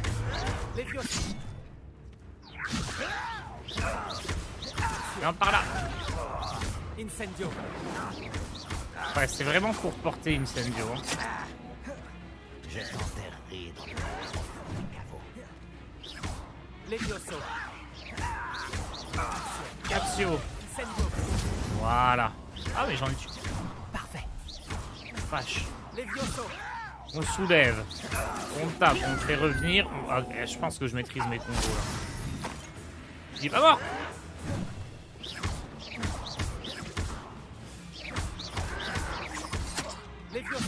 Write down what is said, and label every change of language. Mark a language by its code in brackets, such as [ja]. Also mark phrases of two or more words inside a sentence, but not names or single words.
[fr] Levioso. Viens par là. Incendio. Ouais, c'est vraiment pour porter Incendio. Hein. Je t'enterrerai dans le caveau. Levioso. Capsio. Incendio. Voilà. Ah, mais j'en ai tué. Parfait. Vache. Levioso. On soulève. On tape. On fait revenir. Ah, je pense que je maîtrise mes combos là. Il est pas mort. Levioso.